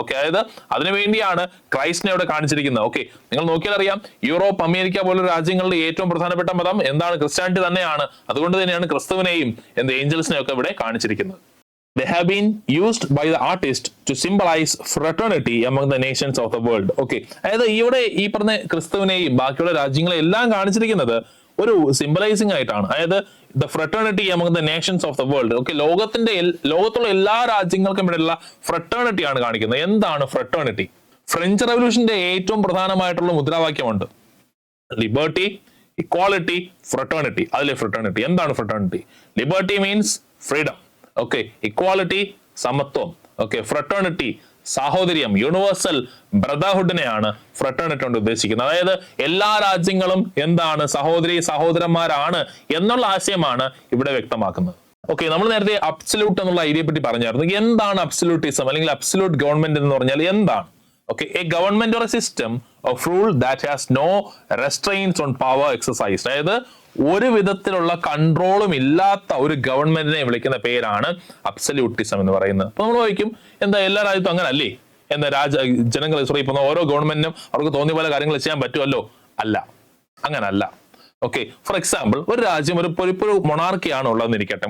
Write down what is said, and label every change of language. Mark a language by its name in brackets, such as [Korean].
[Malayalam] Okay, അതായത് അതിനുവേണ്ടിയാണ് ക്രൈസ്റ്റിനെ ഇവിടെ കാണിച്ചിരിക്കുന്നത്. ഓക്കെ, നിങ്ങൾ നോക്കിയാൽ അറിയാം, യൂറോപ്പ്, അമേരിക്ക പോലുള്ള രാജ്യങ്ങളിൽ ഏറ്റവും പ്രധാനപ്പെട്ട മതം എന്താണ്? ക്രിസ്ത്യാനിറ്റി തന്നെയാണ്. അതുകൊണ്ട് തന്നെയാണ് ക്രിസ്തുവിനെയും ഏഞ്ചൽസിനെയും ഒക്കെ ഇവിടെ കാണിച്ചിരിക്കുന്നത്. [English] They have been used by the artist to symbolize fraternity among the nations of the world. [Malayalam] Okay, അതായത് ഇവിടെ ഈ പറഞ്ഞ ക്രിസ്തുവിനെയും ബാക്കിയുള്ള രാജ്യങ്ങളെ എല്ലാം കാണിച്ചിരിക്കുന്നത് ഒരു സിംബലൈസിംഗ് ആയിട്ടാണ്. [English] അതായത് the fraternity among the nations of the world. [Malayalam] Okay, ലോകത്തുള്ള എല്ലാ രാജ്യങ്ങൾക്കും ഇടയിലുള്ള ഫ്രട്ടേണിറ്റി ആണ് കാണിക്കുന്നത്. എന്താണ് ഫ്രട്ടേണിറ്റി? ഫ്രഞ്ച് റവല്യൂഷന്റെ ഏറ്റവും പ്രധാനമായിട്ടുള്ള മുദ്രാവാക്യമുണ്ട്, ലിബർട്ടി, ഇക്വാളിറ്റി, ഫ്രട്ടേണിറ്റി. അതിലെ ഫ്രട്ടേണിറ്റി എന്താണ്? Fraternity, [English] Liberty means freedom. [Malayalam] Okay, equality സമത്വം. ഓക്കെ, ഫ്രട്ടേണിറ്റി സാഹോദര്യം, യൂണിവേഴ്സൽ ബ്രദർഹുഡിനെയാണ് ഫ്രട്ടേണിറ്റി കൊണ്ട് ഉദ്ദേശിക്കുന്നത്. അതായത് എല്ലാ രാജ്യങ്ങളും എന്താണ്? സഹോദരന്മാരാണ് എന്നുള്ള ആശയമാണ് ഇവിടെ വ്യക്തമാക്കുന്നത്. ഓക്കെ, നമ്മൾ നേരത്തെ അബ്സല്യൂട്ട് എന്നുള്ള ഐഡിയയെ പറ്റി പറഞ്ഞായിരുന്നു. എന്താണ് അബ്സല്യൂട്ടിസം അല്ലെങ്കിൽ അബ്സല്യൂട്ട് ഗവൺമെന്റ് എന്ന് പറഞ്ഞാൽ എന്താണ്? [English] Okay, a government or a system of rule that has no restraints on power exercised. [Malayalam] അതായത് ഒരു വിധത്തിലുള്ള കൺട്രോളും ഇല്ലാത്ത ഒരു ഗവൺമെന്റിനെ വിളിക്കുന്ന പേരാണ് അബ്സല്യൂട്ടിസം എന്ന് പറയുന്നത്. അപ്പൊ നമ്മൾ ചോദിക്കും, എന്താ എല്ലാ രാജ്യത്തും അങ്ങനെ അല്ലേ? ജനങ്ങൾ ഇപ്പൊ ഓരോ ഗവൺമെന്റിനും അവർക്ക് തോന്നിയ പോലെ കാര്യങ്ങൾ ചെയ്യാൻ പറ്റുമല്ലോ? അല്ല, അങ്ങനല്ല. ഓക്കെ, ഫോർ എക്സാമ്പിൾ, ഒരു രാജ്യം ഒരു മൊണാർക്കിയാണ് ഉള്ളതെന്ന് ഇരിക്കട്ടെ.